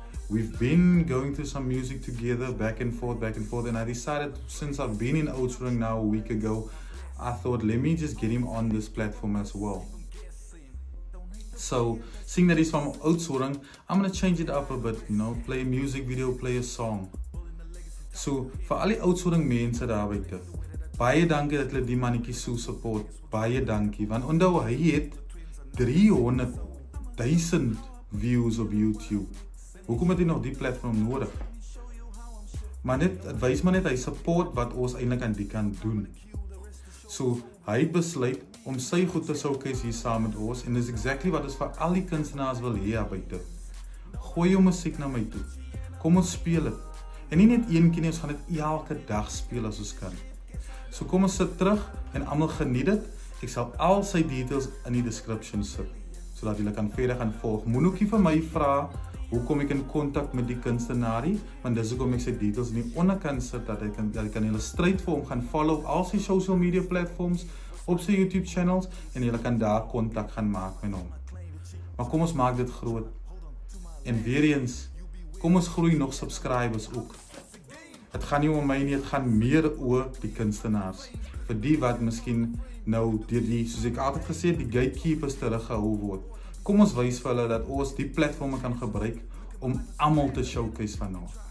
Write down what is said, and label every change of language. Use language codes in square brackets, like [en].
[en] We've been going through some music together, back and forth, and I decided, since I've been in Oudtshoorn now a week ago, I thought let me just get him on this platform as well. So, seeing that he's from Oudtshoorn, I'm gonna change it up a bit, you know, play a music video, play a song. [af] So, vir al die Oudtshoorn mense daar buite, baie dankie dat hulle die mannetjie so support, baie dankie, want onthou hy het 300,000 views op YouTube. Hoekom het hy nog die platform nodig? Maar net, het wys maar net hy support wat ons eintlik aan die kan doen. So, hy besluit om sy goed te showcase hier saam met ons, en dis exactly wat ons vir al die kunstenaars wil hê daar buite. Gooi jou musiek na my toe. Kom ons speel het. En nie net een keer nie, ons gaan dit elke dag speel as ons kan. So kom ons sit terug en almal geniet dit. Ek sal al sy details in die description sit, sodat julle kan verder gaan volg. Moet ook nie vir my vra hoe kom ek in kontak met die kunstenaarie, want dis hoekom ek sy details in die onderkant sit, dat ek kan julle straight vir hom gaan follow op al sy [en] social media platforms, [af] op sy YouTube channels, en julle kan daar kontak gaan maak met hom. Maar kom ons maak dit groot. En weer eens, kom ons groei nog subscribers ook. Het gaan nie om my nie, het gaan meer oor die kunstenaars. Vir die wat miskien nou deur die, soos ek altyd gesê het, die gatekeepers teruggehou word. Kom ons wys vir hulle dat ons die platforme kan gebruik om almal te showcase van nou.